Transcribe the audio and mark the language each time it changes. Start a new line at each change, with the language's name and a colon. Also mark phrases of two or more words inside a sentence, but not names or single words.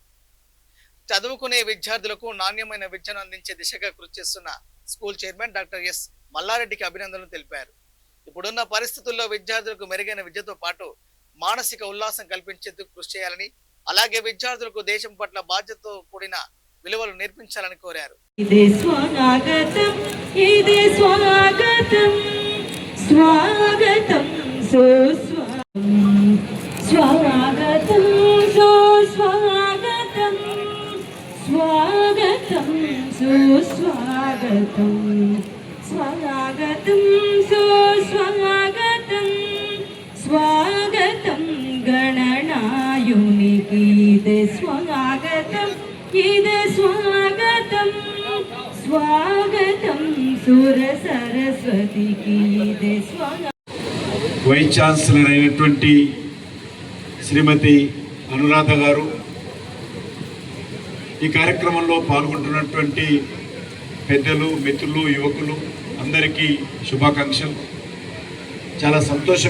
Telugu: చదువుకునే విద్యార్థులకు నాణ్యమైన విద్యను అందించే దిశగా కృషి చేస్తున్న
English: school chairman
Telugu: డాక్టర్ ఎస్ మల్లారెడ్డికి అభినందనలు తెలిపారు. ఇప్పుడున్న పరిస్థితుల్లో విద్యార్థులకు మెరుగైన విద్యతో పాటు మానసిక ఉల్లాసం కల్పించేందుకు కృషి చేయాలని, అలాగే విద్యార్థులకు దేశం పట్ల బాధ్యతతో కూడిన విలువలు నేర్పించాలని కోరారు. స్వాగతం సుస్వాగతం స్వాగతం సుస్వాగతం స్వాగతం గణనాయునికి ఇదే స్వాగతం స్వాగతం సుర సరస్వతీకి ఇదే స్వాగతం.
English: vice chancellor
Telugu: అయినటువంటి శ్రీమతి అనురాధ గారు, ఈ కార్యక్రమంలో పాల్గొంటున్నటువంటి పెద్దలు, మిత్రులు, యువకులు అందరికీ శుభాకాంక్షలు. చాలా సంతోషం.